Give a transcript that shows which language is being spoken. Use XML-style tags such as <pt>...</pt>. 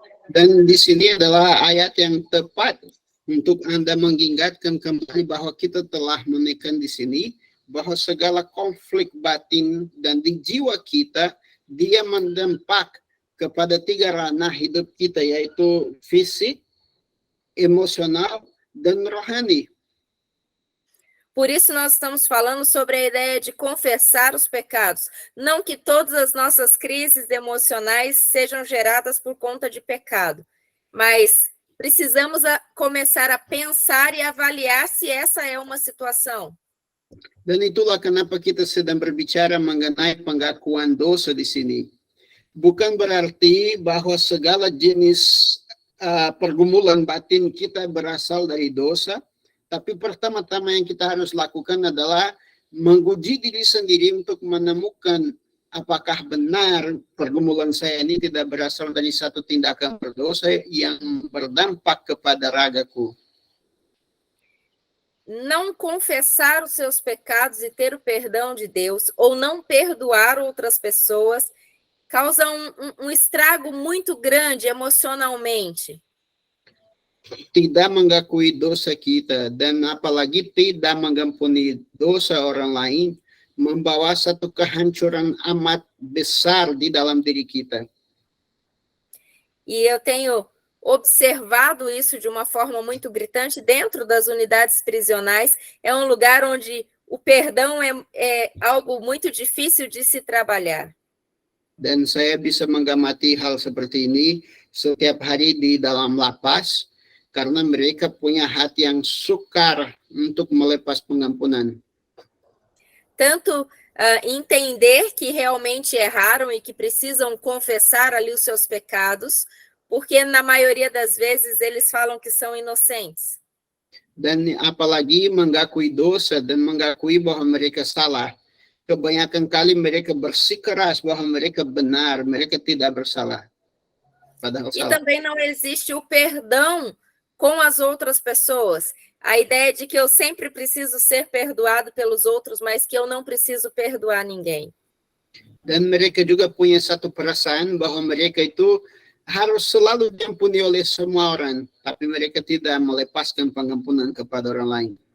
<id>Dan di sini adalah ayat yang tepat untuk Anda mengingatkan kembali bahwa kita telah menekan di sini bahwa segala konflik batin dan di jiwa kita, dia mendampak kepada 3 ranah hidup kita, yaitu fisik, emosional, dan rohani.</id> <pt>Por isso nós estamos falando sobre a ideia de confessar os pecados. Não que todas as nossas crises emocionais sejam geradas por conta de pecado, mas precisamos começar a pensar e avaliar se essa é uma situação.</pt> <id>Dan itulah kenapa kita sedang berbicara mengenai pengakuan dosa di sini. Bukan berarti bahwa segala jenis pergumulan batin kita berasal dari dosa, tapi pertama-tama yang kita harus lakukan adalah menguji diri sendiri untuk menemukan apakah benar pergumulan saya ini tidak berasal dari satu tindakan berdosa yang berdampak kepada ragaku.</id> <pt>Não confessar os seus pecados e ter o perdão de Deus, ou não perdoar outras pessoas, causa um estrago muito grande emocionalmente.</pt> <id>Tidak mengakui dosa kita dan apalagi tidak mengampuni dosa orang lain membawa satu kehancuran amat besar di dalam diri kita.</id> <pt>E eu tenho observado isso de uma forma muito gritante dentro das unidades prisionais. É um lugar onde o perdão é algo muito difícil de se trabalhar.</pt> <id>Dan saya bisa mengamati hal seperti ini setiap hari di dalam lapas, karena mereka punya hati yang sukar untuk melepas pengampunan.</id> <pt>Tanto entender que realmente erraram e que precisam confessar ali os seus pecados, porque na maioria das vezes eles falam que são inocentes.</pt> <id>Dan apalagi mengakui dosa dan mengakui bahwa mereka salah. Kebanyakan kali mereka bersikeras bahwa mereka benar, mereka tidak bersalah. Padahal</id> <pt>E</pt> <id>salah.</id> <pt>também não existe o perdão com as outras pessoas. A ideia de que eu sempre preciso ser perdoado pelos outros, mas que eu não preciso perdoar ninguém.</pt> <id>Dan mereka juga punya satu perasaan bahwa mereka itu harus selalu diampuni oleh semua orang, tapi mereka tidak melepaskan pengampunan kepada orang lain.</id>